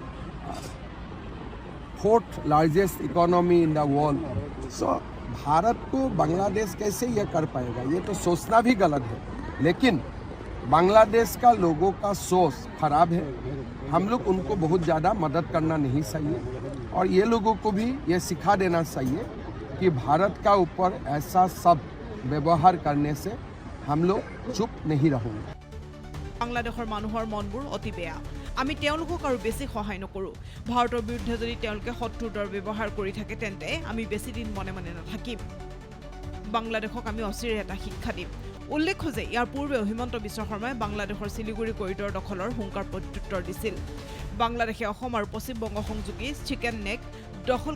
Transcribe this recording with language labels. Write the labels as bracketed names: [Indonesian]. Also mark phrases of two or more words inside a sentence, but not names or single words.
[English] fourth largest economy in the world [Hindi] सो भारत को बांग्लादेश कैसे ये कर पाएगा ये तो सोचना भी गलत है लेकिन बांग्लादेश का लोगों का सोच खराब है हम लोग उनको बहुत ज़्यादा मदद करना नहीं चाहिए और ये लोगों को भी ये सिखा देना चाहिए कि भारत का ऊपर ऐसा सब व्यवहार करने से हम लोग चुप नहीं रहेंगे [Assamese] বাংলাদেশৰ মানুহৰ মনবোৰ অতি বেয়া আমি তেওঁলোকক আৰু বেছি সহায় নকৰোঁ ভাৰতৰ বিৰুদ্ধে যদি তেওঁলোকে শত্ৰুৰ দৰ ব্যৱহাৰ কৰি থাকে তেন্তে আমি বেছি দিন মনে মনে নাথাকিম বাংলাদেশক আমি অচিৰে এটা শিক্ষা দিম উল্লেখ্য যে ইয়াৰ পূৰ্বে হিমন্ত বিশ্ব শৰ্মাই বাংলাদেশৰ শিলিগুৰি কৰিডৰ দখলৰ হুংকাৰ প্ৰত্যুত্তৰ দিছিল বাংলাদেশে অসম আৰু পশ্চিম বংগ সংযোগী [English] chicken neck [Assamese] দখল